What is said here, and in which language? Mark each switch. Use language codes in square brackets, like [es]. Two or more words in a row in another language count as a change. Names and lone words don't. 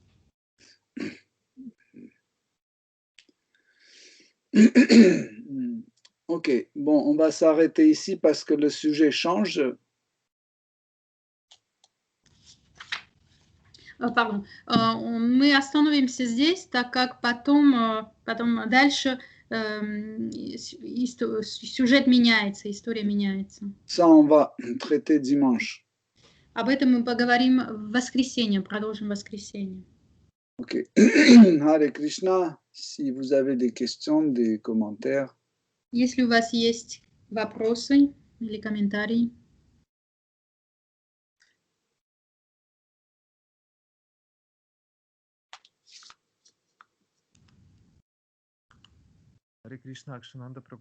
[fr] Ok, bon, on va s'arrêter ici parce que le sujet change. Pardon. [ru] Мы остановимся здесь, так как потом дальше сюжет меняется, история меняется. [fr] Ça, on va traiter dimanche. [ru] Об этом мы поговорим в воскресенье, продолжим в воскресенье. [fr] Ok. Hare Krishna, si vous avez des questions, des commentaires. [ru] Если у вас есть вопросы или комментарии. Харе Кришна, Акшананда Прабху.